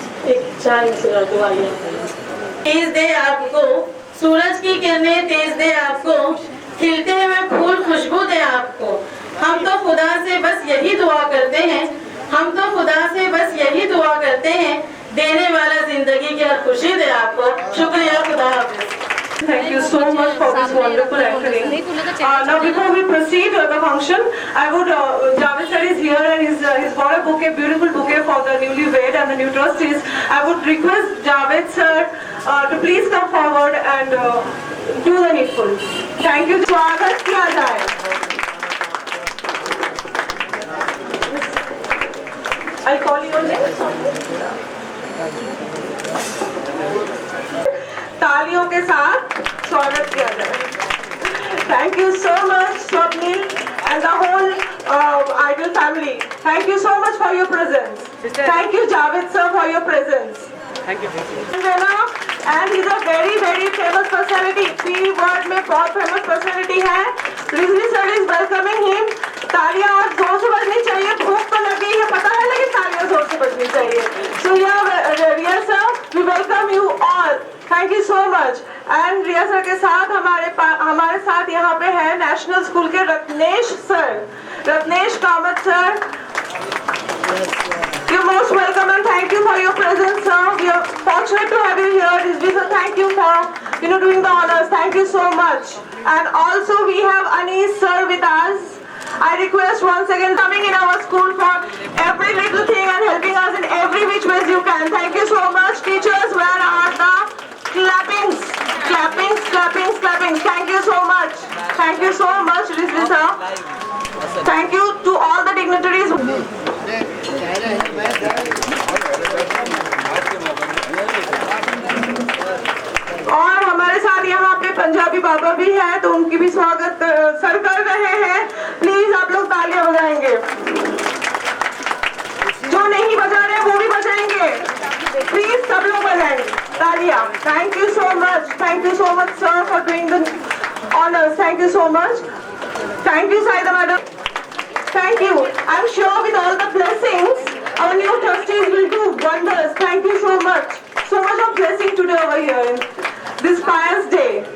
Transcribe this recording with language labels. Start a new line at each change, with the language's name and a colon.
Hindi: एक चाय तेज दे आपको, सूरज की किरणें तेज दे आपको, खिलते हुए फूल खुशबू दे आपको। हम तो खुदा से बस यही दुआ करते हैं, हम तो खुदा से बस यही दुआ करते हैं, देने वाला जिंदगी की हर खुशी दे आपको। शुक्रिया, खुदा हाफिज।
English: Thank you so much for this wonderful anchoring. Now before we proceed with the function, I would, Javed sir is here and he's brought a bouquet, beautiful bouquet for the newlywed and the new trustees. I would request Javed sir to please come forward and do the needful. Thank you.
Hindi: स्वागत किया जाए।
English: I'll call your name.
Hindi: तालियों के साथ स्वागत किया जाए।
English: Thank you so much, Swapnil and the whole Ideal family. Thank you so much for your presence. Thank you, Javed sir, for your presence. Thank you. And he's a very famous personality.
Hindi: 3 word में बहुत
English: famous personality
Hindi: है।
English: Rizvi sir is welcoming him.
Hindi: तालियां और जोर से बजनी चाहिए, भूख तो लगी है पता है, लेकिन तालियां जोर से बजनी चाहिए।
English: So yeah, Riya sir, we welcome you all. Thank you so much.
Hindi: And Riya sir के साथ हमारे साथ यहाँ पे है नेशनल स्कूल के Ratnesh sir, Ratnesh Kamat sir.
English: You're most welcome and thank you for your presence, sir. We are fortunate to have you here. Rizvi sir, thank you for doing the honors. Thank you so much. And also we have Anis sir with us. I request once again coming in our school for every little thing and helping us in every which ways you can. Thank you so much, teachers. Where are the clappings? Clappings, clappings, clappings. Thank you so much. Thank you so much, Rizvi sir. Thank you to all the dignitaries.
Hindi: और हमारे साथ यहाँ पे पंजाबी बाबा भी है, तो उनकी भी स्वागत सर कर रहे हैं। प्लीज आप लोग तालियां बजाएंगे, जो नहीं बजा रहे वो भी बजाएंगे, प्लीज सब लोग बजाएंगे तालियां।
English: Thank you so much sir for doing the honours. Thank you so much. Thank you Saida madam. Thank you. I'm sure with all the blessings, our new trustees will do wonders. Thank you so much. So much of blessing today over here in this pious day.